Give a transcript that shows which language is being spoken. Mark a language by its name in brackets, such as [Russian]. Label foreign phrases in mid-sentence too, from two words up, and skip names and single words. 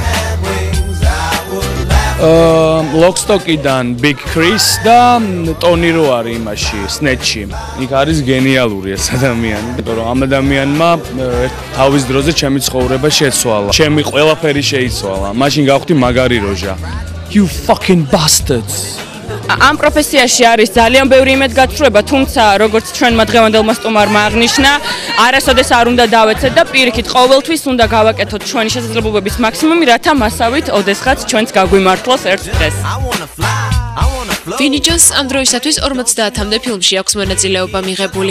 [Georgian] Lockstock-დან Big Chris და Tony Ro არის იმაში, Snatch-ში. იქ არის გენიალური ეს ადამიანი, იმიტომ რომ ამ ადამიანმა თავის დროზე ჩემი ცხოვრება შეცვალა. ჩემი ყველაფერი შეიცვალა. მაშინ გავხდი მაგარი როჟა. [English] You fucking bastards. [Georgian] ამ პროფესიაში არის ძალიან ბევრი იმედგაცრუება, თუმცა როგორც ჩვენმა დღევანდელმა სტუმარმა აღნიშნა, არასოდეს არ უნდა დავეცეთ და პირიქით ყოველთვის უნდა გავაკეთოთ ჩვენი შესაძლებლობების მაქსიმუმი, რათა მასავით ოდესღაც ჩვენც გაგვიმართლოს ერთ დღეს. ვინი ჯონს ამ დროისათვის 50-მდე ფილმში აქვს მონაწილეობა მიღებული.